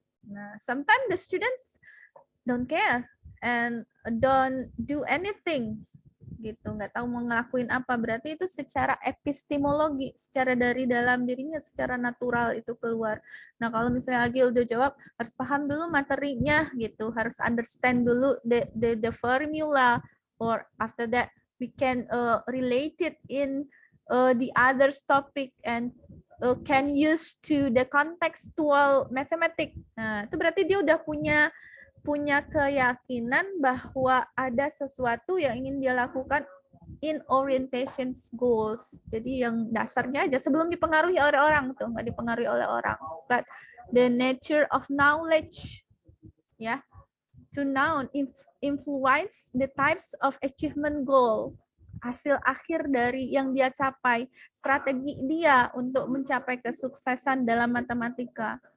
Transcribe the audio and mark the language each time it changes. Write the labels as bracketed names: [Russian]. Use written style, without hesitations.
[English] Nah, sometimes the students don't care and don't do anything [Indonesian] gitu, nggak tahu mau ngelakuin apa. Berarti itu secara epistemologi, secara dari dalam dirinya, secara natural itu keluar. Nah, kalau misalnya Agil udah jawab, harus paham dulu materinya gitu, harus [English] understand [Indonesian] dulu [English] the formula, or after that we can relate it in the others topic and can use to the contextual mathematics. [Indonesian] Nah, itu berarti dia udah punya keyakinan bahwa ada sesuatu yang ingin dia lakukan [English] in orientation goals. [Indonesian] Jadi yang dasarnya aja sebelum dipengaruhi oleh orang tuh, nggak dipengaruhi oleh orang. [English] But the nature of knowledge, ya, to know influence the types of achievement goal. [Indonesian] Hasil akhir dari yang dia capai, strategi dia untuk mencapai kesuksesan dalam matematika.